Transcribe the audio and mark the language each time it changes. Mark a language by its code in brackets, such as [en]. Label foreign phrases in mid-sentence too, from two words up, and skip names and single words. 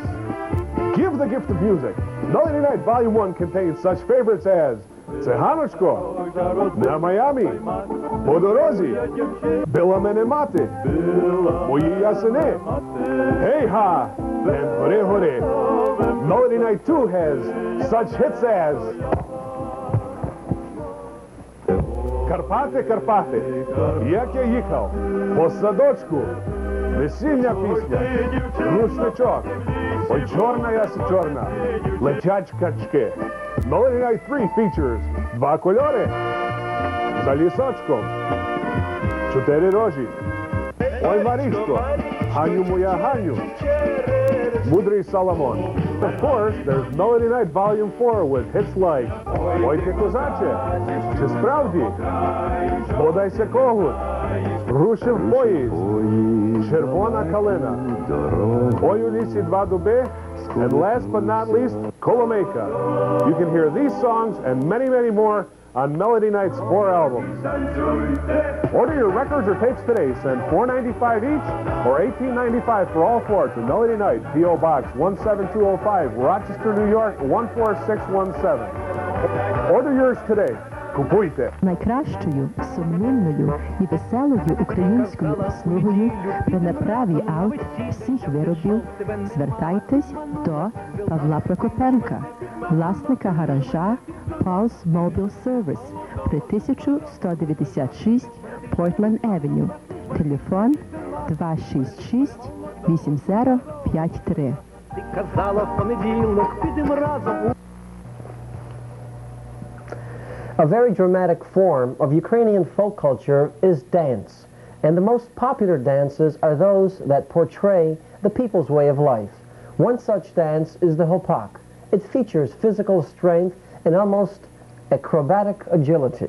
[en] Give the gift of music. Melody Night Volume 1 contains such favorites as Циганочко, На Майамі, По дорозі, Била мене мати, Мої ясени, Hey-ha, and Hore Hore. Melody Night 2 has such hits as Карпати, Карпати, як я їхав, по садочку, весільня пісня, рушничок, ой чорна яси чорна, летять качки. Melody Night 3 features два кольори, за лісочком, 4 рожі, ой Марішко, Ганю моя Ганю, Мудрий Соломон. Of course, there's Melody Night Volume 4 with hits like Ой ти козаче, чи справді, Бодайся когут, Рушив поїзд, Червона калина, Ой у лісі два дуби, and last but not least, Kolomeyka. You can hear these songs and many, many more on Melody Night's 4 albums. Order your records or tapes today. Send $4.95 each or $18.95 for all 4 to Melody Night, P.O. Box 17205, Rochester, New York 14617. Order yours today. [uk] Купуйте. Найкращою, сумнівною і веселою українською услугою при направі авт всіх виробів звертайтесь до Павла Прокопенка, власника гаража Paul's Mobile Service при 1196 Portland Avenue. Телефон 266 8053. Ти казала в понеділок, підемо разом. [en] A very dramatic form of Ukrainian folk culture is dance, and the most popular dances are those that portray the people's way of life. One such dance is the hopak. It features physical strength and almost acrobatic agility.